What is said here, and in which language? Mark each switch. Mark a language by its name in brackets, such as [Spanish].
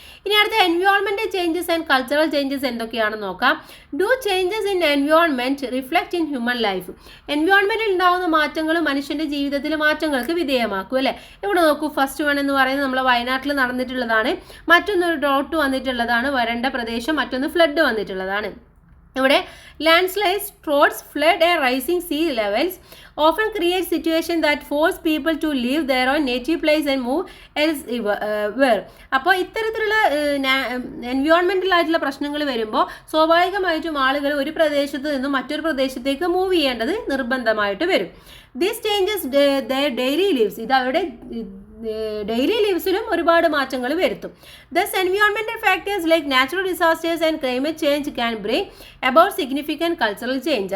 [Malayalam] ഇനി അടുത്ത environmental changes and cultural changes എന്തൊക്കെയാണെന്ന് നോക്കാം. [English] Do changes in environment reflect in human life. [Malayalam] എൻവയോൺമെൻറ്റിൽ ഉണ്ടാകുന്ന മാറ്റങ്ങൾ മനുഷ്യൻ്റെ ജീവിതത്തിലെ മാറ്റങ്ങൾക്ക് വിധേയമാക്കും അല്ലേ. ഇവിടെ നോക്കൂ, ഫസ്റ്റ് വൺ എന്ന് പറയുന്നത് നമ്മളെ വയനാട്ടിൽ നടന്നിട്ടുള്ളതാണ്. മറ്റൊന്നൊരു ഡ്രോട്ട് വന്നിട്ടുള്ളതാണ്, വരണ്ട പ്രദേശം. മറ്റൊന്ന് ഫ്ലഡ് വന്നിട്ടുള്ളതാണ്. [English] ഇവിടെ ലാൻഡ്സ്ലൈഡ്സ്, droughts, flood and rising see levels often create situation that force people to leave their own native place and move elsewhere. [Malayalam] അപ്പോൾ ഇത്തരത്തിലുള്ള എൻവയോൺമെൻ്റൽ ആയിട്ടുള്ള പ്രശ്നങ്ങൾ വരുമ്പോൾ സ്വാഭാവികമായിട്ടും ആളുകൾ ഒരു പ്രദേശത്ത് നിന്നും മറ്റൊരു പ്രദേശത്തേക്ക് മൂവ് ചെയ്യേണ്ടത് നിർബന്ധമായിട്ട് വരും. [English] This changes their daily lives. [Malayalam] ഇത് അവരുടെ ഡെയിലി ലൈഫിലും ഒരുപാട് മാറ്റങ്ങൾ വരുത്തും. [English] Thus environmental factors like natural disasters and climate change can bring about significant cultural change.